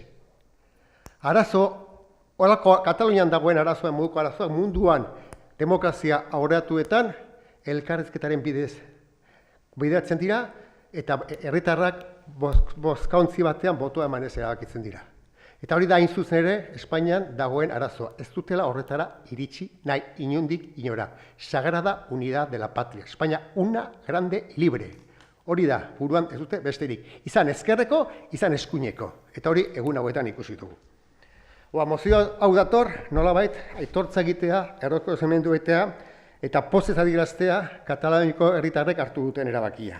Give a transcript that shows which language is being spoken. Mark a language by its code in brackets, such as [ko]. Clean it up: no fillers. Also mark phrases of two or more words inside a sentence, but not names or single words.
[eu] Arazo, Katalunian dagoen arazoa, moduko arazoa, munduan demokrazia aurreatuetan elkarrizketaren bideatzen dira eta herritarrak bozkauntzi batean botoa emanez erabakitzen dira. Eta hori da hain zuzen ere Espainian dagoen arazoa. Ez dutela horretara iritsi nahi inondik inora. [es] Sagrada unidad de la patria. España una grande libre. [eu] Hori da, buruan ez dute besterik. Izan ezkerreko, izan eskuineko. Eta hori egun hauetan ikusi dugu. Mozio hau dator, nolabait, aitortza egitea, errekonozimendu egitea, eta pozez adieraztea Kataluniako herritarrek hartu duten erabakia.